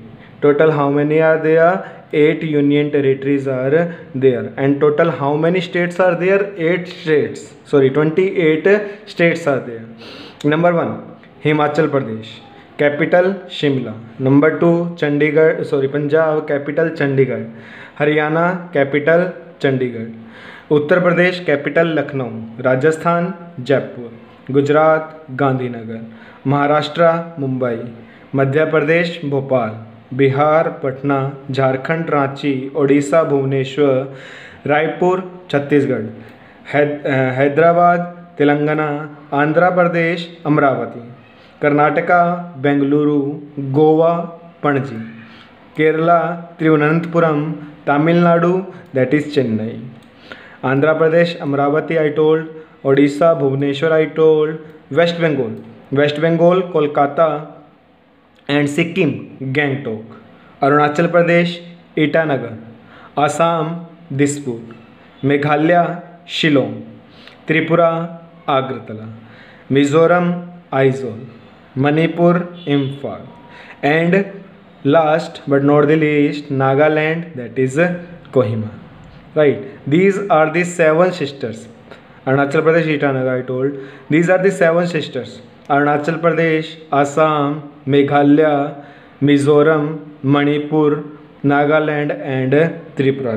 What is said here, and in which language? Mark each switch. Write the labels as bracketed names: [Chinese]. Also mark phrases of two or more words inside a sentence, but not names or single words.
[English] Total how many are there? 8 union territories are there. And total how many states are there? 8 states. Sorry, 28 states are there. Number 1, Himachal Pradesh. Capital Shimla. Number 2, Punjab. Capital Chandigarh. Haryana. Capital Chandigarh. Uttar Pradesh. Capital Lucknow. Rajasthan Jaipur. Gujarat Gandhinagar. Maharashtra Mumbai. Madhya Pradesh Bhopal. Bihar Patna. Jharkhand Ranchi. Odisha Bhubaneswar. Raipur Chhattisgarh. Hyderabad Telangana. Andhra Pradesh Amravati. Karnataka Bengaluru. Goa Panaji. Kerala Thiruvananthapuram. Tamil Nadu, that is Chennai. Andhra Pradesh Amravati I told. Odisha Bhubaneswar I told. West Bengal Kolkata and Sikkim Gangtok. Arunachal Pradesh Itanagar. Assam Dispur. Meghalaya Shillong. Tripura Agartala. Mizoram Aizawl. Manipur Imphal. And last but not the least, Nagaland, that is Kohima. Right, these are the 7 sisters. Arunachal Pradesh Itanagar I told. These are the 7 sisters. Arunachal Pradesh, Assam, Meghalaya, Mizoram, Manipur, Nagaland and Tripura.